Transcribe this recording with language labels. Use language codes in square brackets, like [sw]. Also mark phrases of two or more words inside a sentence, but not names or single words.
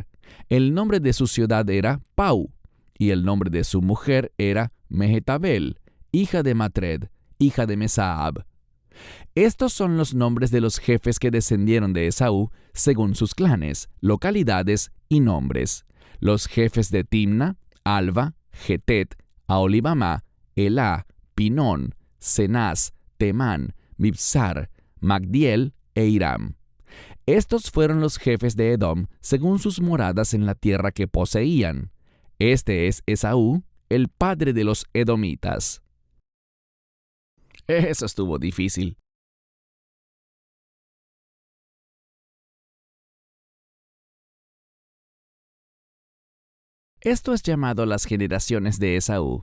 [es] El nombre de su ciudad era Pau, y el nombre de su mujer era Mehetabel, hija de Matred, hija de Mesaab. Estos son los nombres de los jefes que descendieron de Esaú, según sus clanes, localidades y nombres. Los jefes de Timna, Alva, Getet, Aholibamá, Elá, Pinón, Cenaz, Temán, Mibsar, Magdiel e Iram. Estos fueron los jefes de Edom según sus moradas en la tierra que poseían. Este es Esaú, el padre de los edomitas. Eso estuvo difícil. Esto es llamado las generaciones de Esaú.